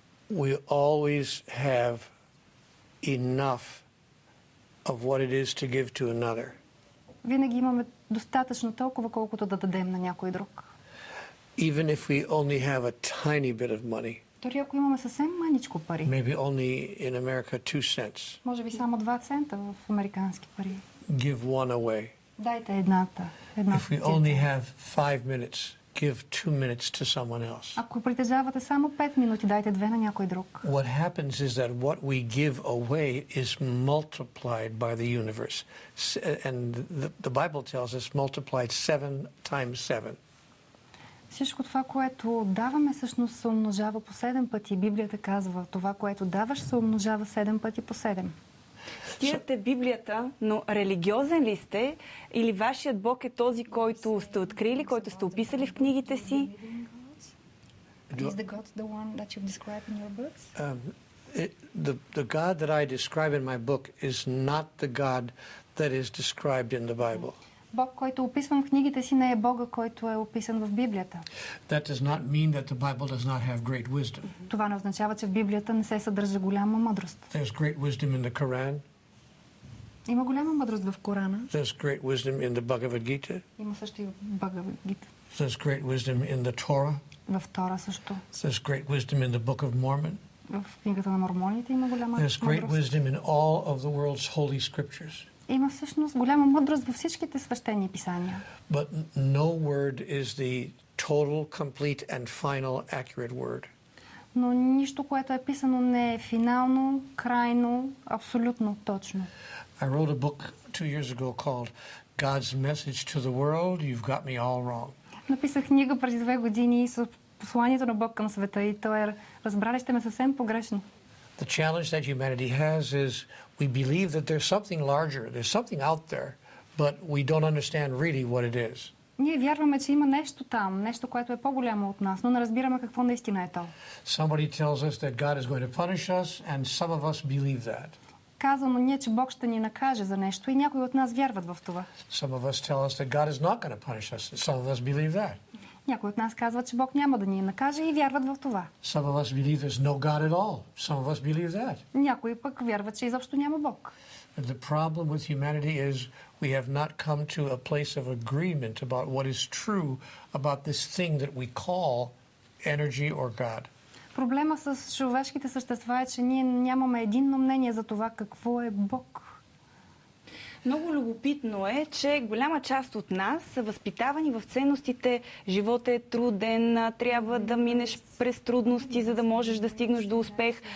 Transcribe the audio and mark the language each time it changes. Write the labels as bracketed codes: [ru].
[en] We always have enough of what it is to give to another. [bg] Винаги имаме достатъчно толкова, колкото да дадем на някой друг. [en] Even if we only have a tiny bit of money. [bg] Дори ако имаме съвсем маничко пари. [en] Maybe only in America 2 cents. [bg] Може би само 2 цента в американски пари. [en] Give one away. [bg] Дайте едната. [en] If we only have 5 minutes, give 2 minutes to someone else. [bg] Ако притежавате само 5 минути, дайте 2 на някой друг. [en] What happens is that what we give away is multiplied by the universe. And the Bible tells us multiplied 7 times 7. [bg] Всичко това, което даваме, всъщност се умножава по 7 пъти. Библията казва, това, което даваш, се умножава 7 пъти по 7. Стирате Библията, но религиозен ли сте? Или вашият Бог е този, който сте открили, който сте описали в книгите си? [en] Is the God the one that you describe in your books? The God that I describe in my book is not the God that is described in the Bible. [bg] Бог, който описвам в книгите си, не е Бога, който е описан в Библията. [en] That does not mean that the Bible does not have great wisdom. [bg] Това не означава, че в Библията не се съдържа голяма мъдрост. [en] There's great wisdom in the Quran. [bg] Има голяма мъдрост в Корана. [en] There's great wisdom in the Bhagavad Gita. [bg] Има също и в Бхагавад Гита. [en] There's great wisdom in the Torah. [bg] В Тора също. [en] There's great wisdom in the Book of Mormon. [bg] В книгата на мормоните има голяма мъдрост. [en] There's great wisdom in all of the world's holy scriptures. [bg] Има всъщност голяма мъдрост във всичките свещени писания. [en] But no word is the total, complete and final accurate word. [bg] Но нищо, което е писано, не е финално, крайно, абсолютно точно. [en] I wrote a book 2 years ago called God's Message to the World. You've got me all wrong. [bg] Написах книга преди 2 години с посланието на Бог към света и то е разбрали сте ме съвсем погрешно. [en] The challenge that humanity has is we believe that there's something larger, there's something out there, but we don't understand really what it is. [bg] Ние вярваме, че има нещо там, нещо, което е по-голямо от нас, но не разбираме какво наистина е то. [en] Somebody tells us that God is going to punish us, and some of us believe that. [bg] Казано ние, че Бог ще ни накаже за нещо и някои от нас вярват в това. [en] Some of us tell us that God is not going to punish us, and some of us believe that. [bg] Някои от нас казват, че Бог няма да ни накаже и вярват в това. [en] Some of us believe there's no God at all. Some of us believe that. [bg] Някои пък вярват, че изобщо няма Бог. [en] And the problem with humanity is we have not come to a place of agreement about what is true about this thing that we call energy or God. [bg] Проблема с човешките същества е, че ние нямаме единно мнение за това какво е Бог. Много любопитно е, че голяма част от нас са възпитавани в ценностите. Животът е труден, трябва да минеш през трудности, за да можеш да стигнеш до успех.